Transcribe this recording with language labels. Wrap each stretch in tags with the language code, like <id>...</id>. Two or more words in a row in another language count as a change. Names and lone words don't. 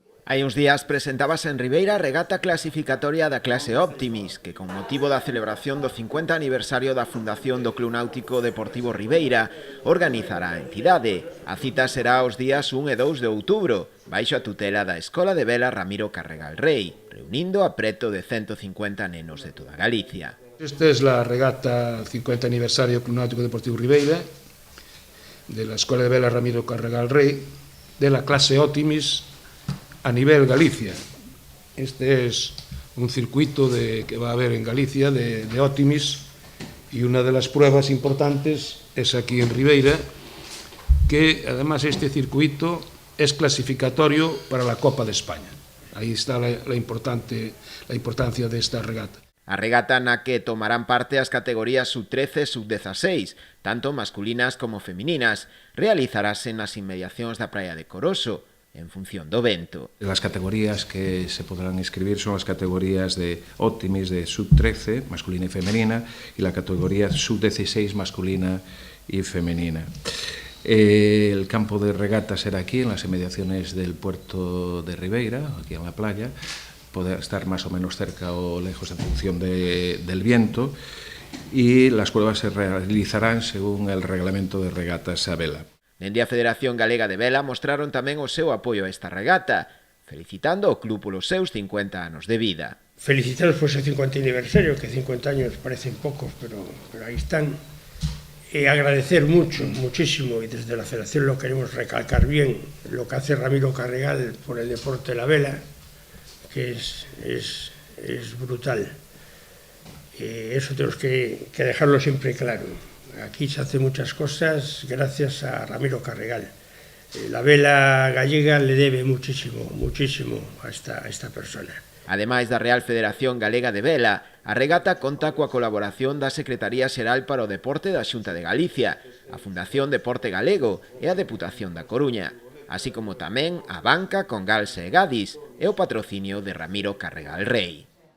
<gl>Hai uns días presentábase en Ribeira a regata clasificatoria da clase Optimis, que con motivo da celebración do 50 aniversario da fundación do Club Náutico Deportivo Ribeira organizará a entidade. A cita será os días 1 e 2 de outubro, baixo a tutela da Escola de Vela Ramiro Carregal Rei, reunindo a preto de 150 nenos de toda Galicia.</gl> <es>Esta es la regata 50 aniversario Club Náutico Deportivo Ribeira, de la Escuela de Vela Ramiro Carregal Rey, de la clase Optimis a nivel Galicia. Este es un circuito que va a haber en Galicia de Optimis, y una de las pruebas importantes es aquí en Ribeira, que además este circuito es clasificatorio para la Copa de España. Ahí está la importancia de esta regata.</es> <gl>A regata na que tomarán parte as categorías sub-13 e sub-16, tanto masculinas como femininas, realizarase nas inmediacións da praia de Coroso, en función do vento.</gl> <es>Las categorías que se podrán inscribir son las categorías de Optimis de sub-13, masculina y femenina, y la categoría sub-16, masculina y femenina. El campo de regata será aquí, en las inmediaciones del puerto de Ribeira, aquí en la playa. Poder estar más o menos cerca o lejos en función del viento, y las pruebas se realizarán según el reglamento de regatas a vela.</es> <gl>Dende a Federación Galega de Vela mostraron tamén o seu apoio a esta regata, felicitando o club polos seus 50 anos de vida.</gl> <es>Felicitaros por ese 50 aniversario, que 50 años parecen pocos, pero ahí están. Y agradecer muchísimo, y desde la Federación lo queremos recalcar bien, lo que hace Ramiro Carregal por el deporte de la vela, que es brutal. Eso tenemos que dejarlo siempre claro. Aquí se hacen muchas cosas gracias a Ramiro Carregal. La vela gallega le debe muchísimo a esta persona.</es> <gl>Ademais da Real Federación Galega de Vela, a regata conta coa colaboración da Secretaría Xeral para o Deporte da Xunta de Galicia, a Fundación Deporte Galego e a Deputación da Coruña, así como tamén a banca con Galse e Gadis e o patrocinio de Ramiro Carregal Rei.</gl>